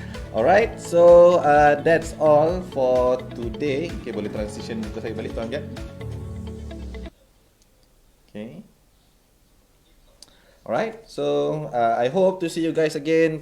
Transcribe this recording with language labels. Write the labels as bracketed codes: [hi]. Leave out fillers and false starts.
[en] Alright, so that's all for today. [ms] Okay, boleh transition muka saya balik tuan kan? [en] Okay. Alright, so I hope to see you guys again.